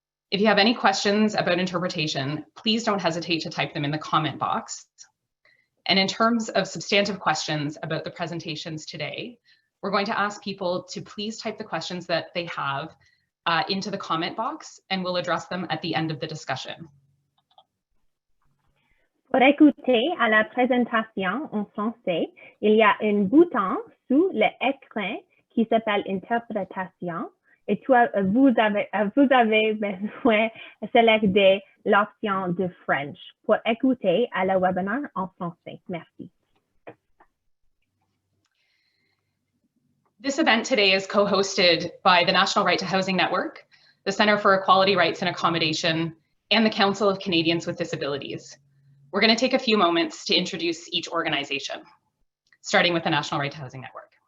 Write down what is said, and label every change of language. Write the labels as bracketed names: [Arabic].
[English] If you have any questions about interpretation, please don't hesitate to type them in the comment box. And in terms of substantive questions about the presentations today, we're going to ask people to please type the questions that they have into the comment box, and we'll address them at the end of the discussion. [French] Pour écouter à la présentation en français, il y a un bouton sous l'écran qui s'appelle Interprétation et vous avez besoin de sélectionner l'option de French pour écouter à la webinaire en français. Merci. [English] This event today is co-hosted by the National Right to Housing Network, the Centre for Equality, Rights and Accommodation, and the Council of Canadians with Disabilities. We're going to take a few moments to introduce each organization, starting with the National Right to Housing Network.